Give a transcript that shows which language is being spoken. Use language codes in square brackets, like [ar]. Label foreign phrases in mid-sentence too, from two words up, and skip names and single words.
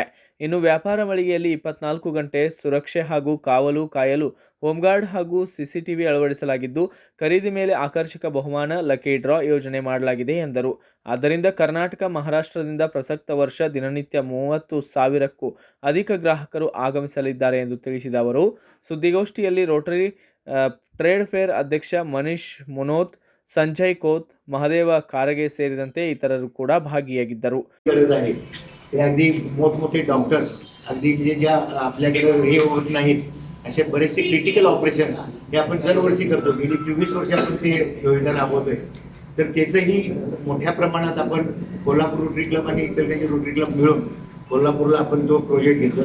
[kn] ಇನ್ನು ವ್ಯಾಪಾರ ಮಳಿಗೆಯಲ್ಲಿ 24 ಗಂಟೆ ಸುರಕ್ಷೆ ಹಾಗೂ ಕಾವಲು ಕಾಯಲು ಹೋಮ್ಗಾರ್ಡ್ ಹಾಗೂ ಸಿಸಿಟಿವಿ ಅಳವಡಿಸಲಾಗಿದ್ದು ಖರೀದಿ ಮೇಲೆ ಆಕರ್ಷಕ ಬಹುಮಾನ [en] lucky draw [kn] ಯೋಜನೆ ಮಾಡಲಾಗಿದೆ ಎಂದರು. ಆದ್ದರಿಂದ ಕರ್ನಾಟಕ, ಮಹಾರಾಷ್ಟ್ರದಿಂದ ಪ್ರಸಕ್ತ ವರ್ಷ ದಿನನಿತ್ಯ 30,000ಕ್ಕೂ ಅಧಿಕ ಗ್ರಾಹಕರು ಆಗಮಿಸಲಿದ್ದಾರೆ ಎಂದು ತಿಳಿಸಿದ ಅವರು, ಸುದ್ದಿಗೋಷ್ಠಿಯಲ್ಲಿ ರೋಟರಿ ಟ್ರೇಡ್ ಫೇರ್ ಅಧ್ಯಕ್ಷ ಮನೀಶ್ ಮುನೋತ್, संजय कोत, महादेव कारगे ಸೇರಿದಂತೆ इतरರು ಕೂಡ ಭಾಗಿಯಾಗಿದ್ದರು. [mr] अगदी मोठमोठे डॉक्टर्स अगदी ज्या आपल्याकडे हे होत नाहीत असे बरेचसे [en] critical operations [mr] हे आपण दरवर्षी करतो. गेली 24 वर्ष आपण ते योजना राबवतोय. तर त्याचंही मोठ्या प्रमाणात आपण कोल्हापूर रोटरी क्लब आणि इचलकरंजी रोटरी क्लब मिळून कोल्हापूरला आपण तो प्रोजेक्ट घेतोय.